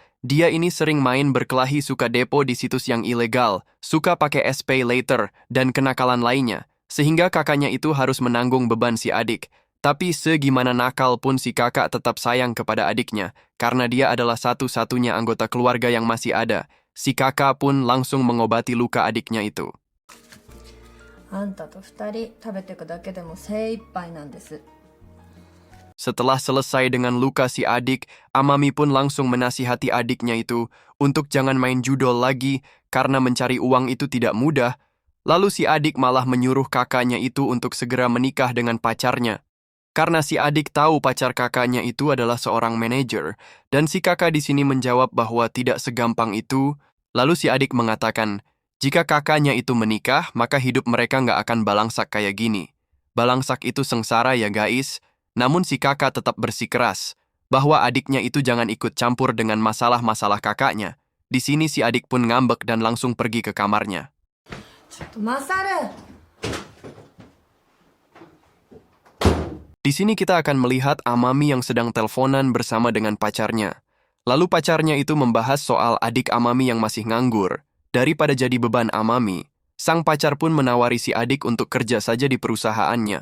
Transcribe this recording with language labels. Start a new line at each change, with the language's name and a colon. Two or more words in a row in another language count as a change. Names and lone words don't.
Indonesian: Dia ini sering main berkelahi, suka depo di situs yang ilegal, suka pakai SPay later, dan kenakalan lainnya. Sehingga kakaknya itu harus menanggung beban si adik. Tapi segimana nakal pun si kakak tetap sayang kepada adiknya, karena dia adalah satu-satunya anggota keluarga yang masih ada. Si kakak pun langsung mengobati luka adiknya itu.
Japanese: あんたと二人食べていくだけでも精一杯なんです。
Indonesian: Setelah selesai dengan luka si adik, Amami pun langsung menasihati adiknya itu untuk jangan main judol lagi karena mencari uang itu tidak mudah. Lalu si adik malah menyuruh kakaknya itu untuk segera menikah dengan pacarnya. Karena si adik tahu pacar kakaknya itu adalah seorang manajer, dan si kakak di sini menjawab bahwa tidak segampang itu. Lalu si adik mengatakan, jika kakaknya itu menikah, maka hidup mereka nggak akan balangsak kayak gini. Balangsak itu sengsara ya guys. Namun si kakak tetap bersikeras bahwa adiknya itu jangan ikut campur dengan masalah-masalah kakaknya. Di sini si adik pun ngambek dan langsung pergi ke kamarnya.
Japanese: ちょっとマサル。
Indonesian: Di sini kita akan melihat Amami yang sedang teleponan bersama dengan pacarnya. Lalu pacarnya itu membahas soal adik Amami yang masih nganggur. Daripada jadi beban Amami, sang pacar pun menawari si adik untuk kerja saja di perusahaannya.